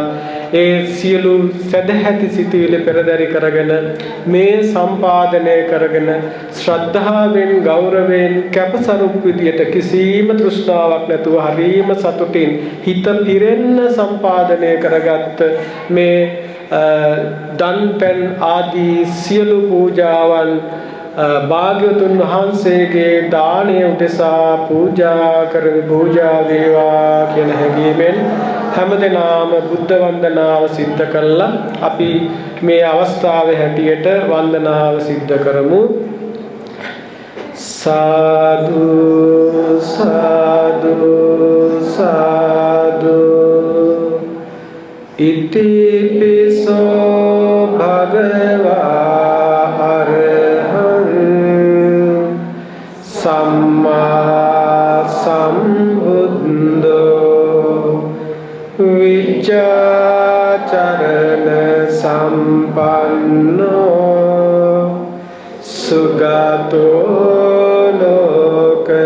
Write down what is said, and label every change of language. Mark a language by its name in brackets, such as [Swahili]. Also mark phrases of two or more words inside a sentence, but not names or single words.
[Sinhala] ඒ සියලු සදැහැති සිටිවිලි පෙරදරි කරගෙන මේ සම්පාදනය කරගෙන ශ්‍රද්ධාවෙන් ගෞරවයෙන් කැපසරුප් විදියට කිසිම තෘෂ්ණාවක් නැතුව හරීම සතුටින් හිත පිරෙන්න සම්පාදනය කරගත්ත මේ දන්පැන් ආදී සියලු පූජාවන් භාග්‍යවතුන් වහන්සේගේ දානය උදෙසා පූජා කරමි. පූජා වේවා කියන හැඟීමෙන් හැමදෙනාම බුද්ධ වන්දනාව සිද්ධ කළා. අපි මේ අවස්ථාවේ හැටියට වන්දනාව සිද්ධ කරමු. [Pali] සාදු සාදු සාදු ඉතිපිසෝ භගවා අරහං සම්මා සම්බුද්ධෝ විචාචරණ සම්පන්නෝ සුගතෝ ලෝක